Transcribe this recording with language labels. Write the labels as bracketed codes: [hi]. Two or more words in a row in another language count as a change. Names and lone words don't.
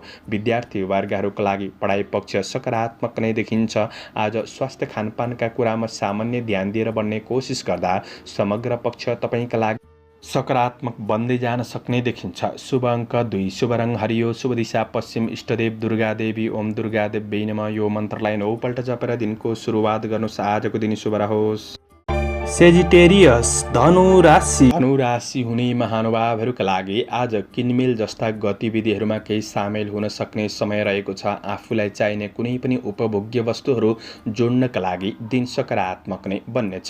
[ne] विद्यार्थी वर्गहरूका लागि पढाइ पक्ष सकारात्मक नै देखिन्छ। आज स्वास्थ्य खानपानका कुरामा सामान्य ध्यान दिएर बढ्ने कोसिस गर्दा समग्र पक्ष तपाईँका लागि सकारात्मक बन्दै जान सक्ने देखिन्छ। शुभ अङ्क 2, शुभ रङ हरियो, शुभ दिशा पश्चिम, इष्टदेव दुर्गा देवी, [sa] ओम दुर्गा देवी नमः। [ne] यो मन्त्रलाई 9 पल्ट जपेर दिनको सुरुवात गर्नुहोस्। आजको दिन शुभ रहोस्। सेजिटेरियस धनु राशि। धनु राशि हुने महानुभावहरूका लागि आज किनमेल जस्ता गतिविधिहरूमा केही सामेल हुन सक्ने समय रहेको छ। आफूलाई चाहिने कुनै पनि उपभोग्य वस्तुहरू जोड्नका लागि दिन सकारात्मक नै बन्नेछ।